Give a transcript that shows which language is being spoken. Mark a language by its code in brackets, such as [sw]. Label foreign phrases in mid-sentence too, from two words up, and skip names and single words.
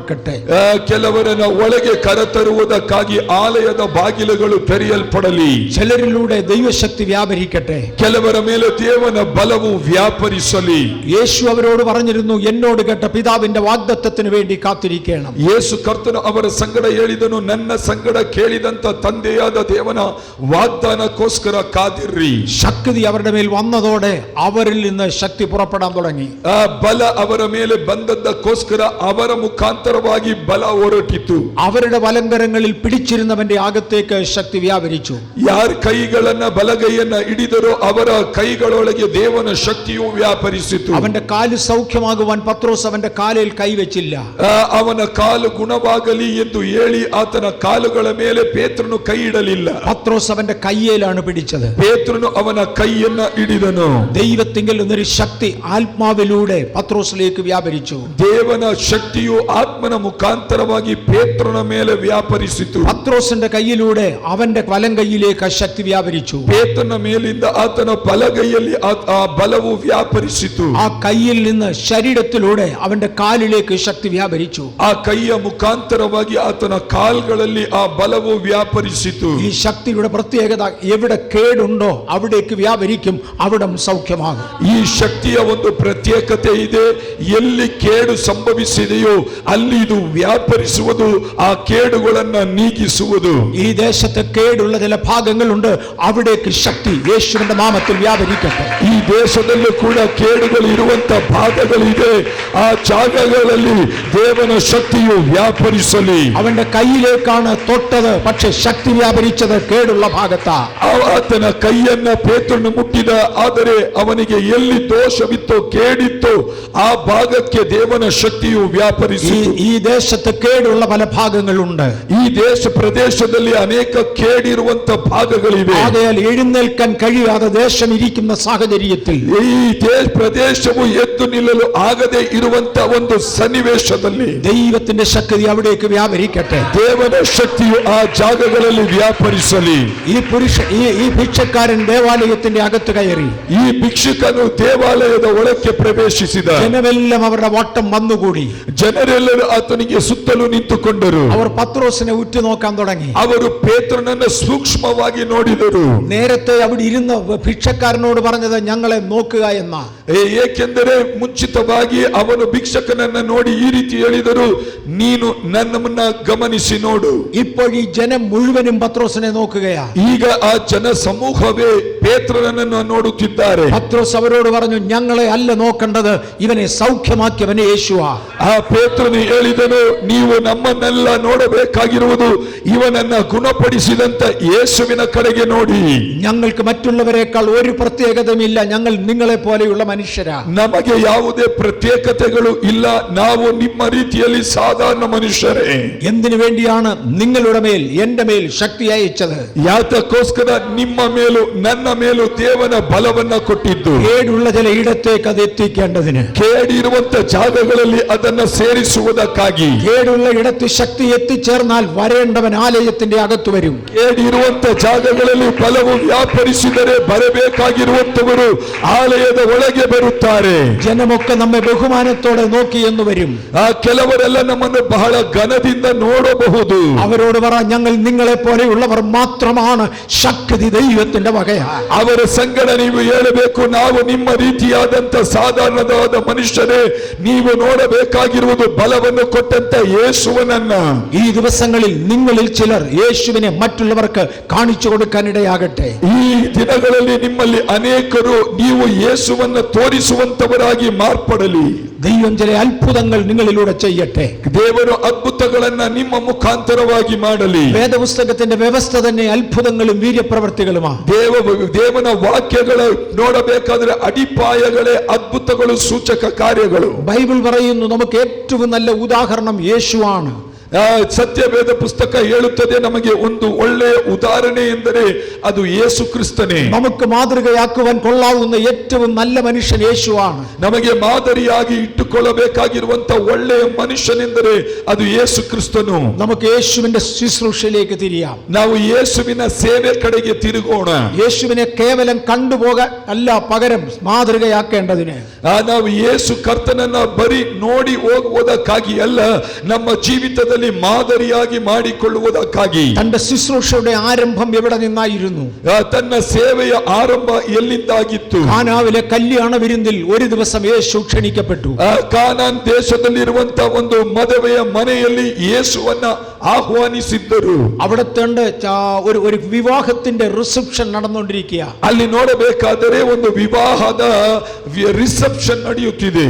[kn] ಕೆಲವರಿಗೆ ಅವರನ್ನು ಒಳಗೆ ಕರೆತರುವುದಕ್ಕಾಗಿ ಆಲಯದ ಬಾಗಿಲುಗಳು ತೆರೆಯಲ್ಪಡಲಿ. [ml] ചിലരിലൂടെ ദൈവശക്തി വ്യാപരിക്കട്ടെ. [kn] ಕೆಲವರ ಮೇಲೆ ದೇವನ ಬಲವು ವ್ಯಾಪರಿಸಲಿ. [ml] യേശു അവരോട് പറഞ്ഞിരുന്നു, എന്നോട് കേട്ട പിതാവിന്റെ വാഗ്ദത്തത്തിന് വേണ്ടി കാത്തിരിക്കണം. [kn] ಯೇಸು ಕರ್ತನು ಅವರ ಸಂಗಡ ಹೇಳಿದನು, ನನ್ನ ಸಂಗಡ ಕೇಳಿದಂತ ತಂದೆಯಾದ ದೇವನ ವಾಗ್ದಾನಕ್ಕೋಸ್ಕರ ಕಾದಿರ್ರಿ. [ml] ശക്തി അവരുടെ മേൽ വന്നതോടെ അവരിൽ നിന്ന് ശക്തി പുറപ്പെടാൻ തുടങ്ങി. [kn] ಆ ಬಲ ಅವರ ಮೇಲೆ ಬಂದದ್ದಕ್ಕೋಸ್ಕರ ಅವರ ಮುಖಾಂತರವಾಗಿ ಬಲ ಹೊರಟಿತು. [ml] അവരുടെ വലങ്കരങ്ങളിൽ പിടിച്ചിരുന്നവന്റെ അകത്തേക്ക് ശക്തി വ്യാപരിച്ചു. [kn] ಯಾರ ಕೈಗಳನ್ನ ಬಲಗೈಯನ್ನ ಹಿಡಿದರೋ ಅವರ ಕೈಗಳೊಳಗೆ ದೇವನ ಶಕ್ತಿಯು ವ್ಯಾಪರಿಸಿತು. [ml] അവന്റെ കാല് സൗഖ്യമാകുവാൻ പത്രോസ് അവന്റെ കാലിൽ കൈവച്ചില്ല. [kn] ಅವನ ಕಾಲು ಗುಣವಾಗಲಿ ಎಂದು ಹೇಳಿ ಆತನ ಕಾಲುಗಳ ಮೇಲೆ ಪೇತ್ರನು ಕೈ ಇಡಲಿಲ್ಲ. [ml] പത്രോസ് അവന്റെ കയ്യിലാണ് പിടിച്ചത്. [kn] ಪೇತ್ರನು ಅವನ ಕೈಯನ್ನ ಹಿಡಿದನು. [ml] ദൈവത്തിങ്കൽ നിന്നൊരു ശക്തി ആത്മാവിലൂടെ പത്രോസിലേക്ക് വ്യാപരിച്ചു. [kn] ದೇವನ ಶಕ್ತಿಯು ಆತ್ಮನ ಮುಖಾಂತರವಾಗಿ ಪೇತ್ರನ ಮೇಲೆ ವ್ಯಾಪರಿಸಿತು. [ml] പത്രോസിന്റെ കയ്യിലൂടെ അവന്റെ വലം കൈയിലേക്ക് ശക്തി വ്യാപരിച്ചു. [kn] ಪೇತ್ರನ ಮೇಲಿಂದ ಆತನ ಬಲಗೈಯಲ್ಲಿ ಆ ಬಲವು ವ್ಯಾಪರಿಸಿತು. [ml] ആ കയ്യിൽ നിന്ന് ശരീരത്തിലൂടെ അവന്റെ കാലിലേക്ക് ശക്തി വ്യാപരിച്ചു. [kn] ಆ ಕೈಯ ಮುಖಾಂತರವಾಗಿ ಆತನ ಕಾಲ್ಗಳಲ್ಲಿ ಆ ಬಲವು ವ್ಯಾಪರಿಸಿತು. [ml] ഈ ശക്തിയുടെ പ്രത്യേകത, എവിടെ കേടുണ്ടോ അവിടേക്ക് വ്യാപരിക്കും, അവിടം സൗഖ്യമാകും. [kn] ಈ ಶಕ್ತಿಯ ಒಂದು ಪ್ರತ್ಯೇಕತೆ ಇದೆ. ಎಲ್ಲಿ ಕೇಡು ಸಂಭವಿಸಿದೆಯೋ ಅಲ್ಲಿ ಇದು ವ್ಯಾಪರಿಸುವುದು, ಆ ಕೇಡುಗಳನ್ನ ನೀಗಿಸುವುದು. [ml] ഈ ദേശത്ത് കേടുള്ള ചില ഭാഗങ്ങളുണ്ട്, അവിടേക്ക് ശക്തി യേശുവിന്റെ നാമത്തിൽ വ്യാപരിക്കട്ടെ. [kn] ಈ ದೇಶದಲ್ಲೂ ಕೂಡ ಕೇಡುಗಳು ಇರುವಂತ ಭಾಗಗಳಿದೆ. ಆ ಜಾಗಗಳಲ್ಲಿ ದೇವನ ಶಕ್ತಿಯು ವ್ಯಾಪರಿಸಲಿ. [ml] അവന്റെ കയ്യിലേക്കാണ് തൊട്ടത്, പക്ഷെ ശക്തി വ്യാപരിച്ചത് കേടുള്ള ഭാഗത്താ. [kn] ಆತನ ಕೈಯನ್ನ ಪೇತ್ರನು ಮುಟ್ಟಿದ, ಆದರೆ ಅವನಿಗೆ ಎಲ್ಲಿ ದೋಷವಿತ್ತೋ ಕೇಡಿತ್ತೋ ಆ ಭಾಗಕ್ಕೆ ದೇವನ ಶಕ್ತಿಯು ವ್ಯಾಪರಿಸಿತು. [ml] ഈ ദേശത്ത് കേടുള്ള പല ഭാഗങ്ങളുണ്ട്. [kn] ಈ ದೇಶ ಪ್ರದೇಶದಲ್ಲಿ ಅನೇಕ ಕೇಡಿರುವಂತ ಭಾಗಗಳಿವೆ. [ml] ആകയാൽ എഴുന്നേൽക്കാൻ കഴിയാതെ ദേശം ഇരിക്കുന്ന സാഹചര്യത്തിൽ [kn] ಈ ಪ್ರದೇಶವು ಎದ್ದು ನಿಲ್ಲಲು ಆಗದೆ ಇರುವಂತ ಒಂದು ಸನ್ನಿವೇಶದಲ್ಲಿ [ml] ദൈവത്തിന്റെ ശക്തി അവിടേക്ക് വ്യാപരിക്കട്ടെ. [kn] ದೇವನ ಶಕ್ತಿಯು ಆ ಜಾಗಗಳಲ್ಲಿ ವ್ಯಾಪರಿಸಲಿ. [ml] ഈ ഭിക്ഷക്കാരൻ ദേവാലയത്തിന്റെ അകത്ത് കയറി. [kn] ಈ ಭಿಕ್ಷುಕನು ದೇವಾಲಯದ ಒಳಕ್ಕೆ ಪ್ರವೇಶಿಸಿದ. [ml] ജനമെല്ലാം അവരുടെ വട്ടം വന്നുകൂടി. [kn] ಜನರೆಲ್ಲರೂ ಆತನಿಗೆ ಸುತ್ತಲೂ ನಿಂತುಕೊಂಡರು. [ml] അവർ പത്രോസിനെ ഉറ്റുനോക്കാൻ തുടങ്ങി. [kn] ಅವರು ಪೇತ್ರನನ್ನು ಸೂಕ್ಷ್ಮವಾಗಿ ನೋಡಿದರು. [ml] നേരത്തെ അവിടെ ഇരുന്ന ഭിക്ഷക്കാരനോട് പറഞ്ഞത് ഞങ്ങളെ നോക്കുക എന്ന. [kn] ಏಕೆಂದರೆ ಮುಂಚಿತವಾಗಿ ಅವನು ಭಿಕ್ಷಕನನ್ನ ನೋಡಿ ಈ ರೀತಿ ಹೇಳಿದರು, ನೀನು ನನ್ನನ್ನ ಗಮನಿಸಿ ನೋಡು. [ml] ഇപ്പോൾ ഈ ജനം മുഴുവനും പത്രോസിനെ നോക്കുകയാ. [kn] ಈಗ ಆ ಜನ ಸಮೂಹವೇ ಪೇತ್ರನನ್ನು ನೋಡುತ್ತಿದ್ದಾರೆ. [ml] പത്രോസ് അവരോട് പറഞ്ഞു, ഞങ്ങളെ അല്ല നോക്കേണ്ടത്, ഇവനെ സൗഖ്യമാക്കിയവനെ യേശുവാ. [kn] ಆ ಪೇತ್ರನು ಹೇಳಿದನು, ನೀವು ನಮ್ಮನ್ನೆಲ್ಲ ನೋಡಬೇಕಾಗಿರುವುದು ಇವನನ್ನ ಗುಣಪಡಿಸಿದಂತ ಯೇಸುವಿನ ಕಡೆಗೆ ನೋಡಿ. [ml] ഞങ്ങൾക്ക് മറ്റുള്ളവരെക്കാൾ ഒരു പ്രത്യേകതയുമില്ല, ഞങ്ങൾ നിങ്ങളെ പോലെയുള്ള മനുഷ്യരാ. [kn] ನಮಗೆ ಯಾವುದೇ ಪ್ರತ್ಯೇಕತೆಗಳು ಇಲ್ಲ, ನಾವು ನಿಮ್ಮ ರೀತಿಯಲ್ಲಿ ಸಾಧಾರಣ ಮನುಷ್ಯರೇ. [ml] എന്തിനു വേണ്ടിയാണ് നിങ്ങളുടെ മേൽ എന്റെ മേൽ ശക്തി അയച്ചത്? [kn] ಯಾತಕ್ಕೋಸ್ಕರ ನಿಮ್ಮ ಮೇಲೂ ನನ್ನ ಮೇಲೂ ದೇವನ ಬಲವನ್ನ ಕೊಟ್ಟಿದ್ದು, [ml] കേടുള്ള ചില ഇടത്തേക്ക് അത് എത്തിക്കേണ്ടതിന്, [kn] ಕೇಡಿರುವಂತ ಜಾಗಗಳಲ್ಲಿ ಅದನ್ನ ಸೇರಿಸುವುದಕ್ಕಾಗಿ. [ml] കേടുള്ള ഇടത്ത് ശക്തി എത്തിച്ചേർന്നാൽ വരേണ്ടവൻ ആലയത്തിന്റെ അകത്ത് വരും. [kn] ಕೇಡಿರುವಂತ ಜಾಗಗಳಲ್ಲಿ ಬಲವು ವ್ಯಾಪರಿಸಿದರೆ ಬರಬೇಕಾಗಿರುವಂತವರು ಆಲಯದ ಒಳಗೆ ಬರುತ್ತಾರೆ. [ml] ജനമൊക്കെ നമ്മെ ബഹുമാനത്തോടെ നോക്കി എന്ന് വരും. [kn] ಆ ಕೆಲವರೆಲ್ಲ ನಮ್ಮನ್ನು ಬಹಳ ಘನದಿಂದ ನೋಡಬಹುದು. [ml] അവരോട് പറ, ഞങ്ങൾ നിങ്ങളെ പോലെയുള്ളവർ മാത്രമാണ്, ശക്തി ദൈവത്തിന്റെ വകയാ. [kn] ಅವರ ಸಂಗಡ ನೀವು ಹೇಳಬೇಕು, ನಾವು ನಿಮ್ಮ ರೀತಿಯಾದಂತ ಸಾಧಾರಣವಾದ ಮನುಷ್ಯರೇ, ನೀವು ನೋಡಬೇಕಾಗಿರುವುದು ಬಲವನ್ನು ಕೊಟ್ಟಂತ ಯೇಸುವನನ್ನ. [ml] ഈ ദിവസങ്ങളിൽ നിങ്ങളിൽ ചിലർ യേശുവിനെ മറ്റുള്ളവർക്ക് കാണിച്ചു കൊടുക്കാനിടയാകട്ടെ. [kn] ಈ ದಿನಗಳಲ್ಲಿ ನಿಮ್ಮಲ್ಲಿ ಅನೇಕರು ನೀವು ಯೇಸುವನ್ನ ತೋರಿಸುವಂತವರಾಗಿ ಮಾರ್ಪಡಲಿ. [ml] ദൈവം ചില അത്ഭുതങ്ങൾ നിങ്ങളിലൂടെ ചെയ്യട്ടെ. [kn] ದೇವರು ಅದ್ಭುತಗಳನ್ನ ನಿಮ್ಮ ಮುಖಾಂತರವಾಗಿ ಮಾಡಲಿ. [ml] വേദപുസ്തകത്തിന്റെ വ്യവസ്ഥ തന്നെ അത്ഭുതങ്ങളും വീര്യപ്രവർത്തികളുമാണ്. [kn] ದೇವನ ವಾಕ್ಯಗಳ ನೋಡಬೇಕಾದ್ರೆ ಅಡಿಪಾಯಗಳೇ ಅದ್ಭುತಗಳು, ಸೂಚಕ ಕಾರ್ಯಗಳು. [ml] ബൈബിൾ പറയുന്നു നമുക്ക് ഏറ്റവും നല്ല ഉദാഹരണം യേശുവാണ്. [kn] ಸತ್ಯವೇದ ಪುಸ್ತಕ ಹೇಳುತ್ತದೆ, ನಮಗೆ ಒಂದು ಒಳ್ಳೆಯ ಉದಾಹರಣೆ ಎಂದರೆ ಅದು ಯೇಸು ಕ್ರಿಸ್ತನೇ. [ml] നമുക്ക് മാതൃകയാക്കുവാൻ കൊള്ളാവുന്ന ഏറ്റവും നല്ല മനുഷ്യൻ യേശുവാണ്. [kn] ನಮಗೆ ಮಾದರಿಯಾಗಿ ಇಟ್ಟುಕೊಳ್ಳಬೇಕಾಗಿರುವಂತ ಒಳ್ಳೆಯ ಮನುಷ್ಯನೆಂದರೆ ಅದು ಯೇಸು ಕ್ರಿಸ್ತನು. [ml] നമുക്ക് യേശുവിന്റെ ശുശ്രൂഷയിലേക്ക് തിരിയാം. [kn] ನಾವು ಯೇಸುವಿನ ಸೇವೆ ಕಡೆಗೆ ತಿರುಗೋಣ. [ml] യേശുവിനെ കേവലം കണ്ടുപോകാൻ അല്ല, പകരം മാതൃകയാക്കേണ്ടതിന്. [kn] ನಾವು ಯೇಸು ಕರ್ತನನ್ನ ಬರೀ ನೋಡಿ ಹೋಗುವುದಕ್ಕಾಗಿ ಅಲ್ಲ, ನಮ್ಮ ಜೀವಿತದಲ್ಲಿ ಜೀವಿತದಲ್ಲಿ ಮಾದರಿಯಾಗಿ ಮಾಡಿಕೊಳ್ಳುವುದಕ್ಕಾಗಿ [ml] തന്റെ ശുശ്രൂഷയുടെ ആരംഭം എവിടെ നിന്നായിരുന്നു? [kn] ತನ್ನ ಸೇವೆಯ ಆರಂಭ ಎಲ್ಲಿಂದಾಗಿತ್ತು? [ml] കാനാവിലെ കല്യാണ വിരുന്നിൽ ഒരു ദിവസം യേശു ക്ഷണിക്കപ്പെട്ടു. [kn] ಕಾನಾನ್ ದೇಶದಲ್ಲಿರುವಂತ ಒಂದು ಮದುವೆಯ ಮನೆಯಲ್ಲಿ ಯೇಸುವನ್ನ ಆಹ್ವಾನಿಸಿದ್ದರು. [ml] അവിടത്തെ ഒരു വിവാഹത്തിന്റെ റിസപ്ഷൻ നടന്നുകൊണ്ടിരിക്കുക. [kn] ಅಲ್ಲಿ ನೋಡಬೇಕಾದರೆ ಒಂದು ವಿವಾಹದ ರಿಸೆಪ್ಷನ್ ನಡೆಯುತ್ತಿದೆ.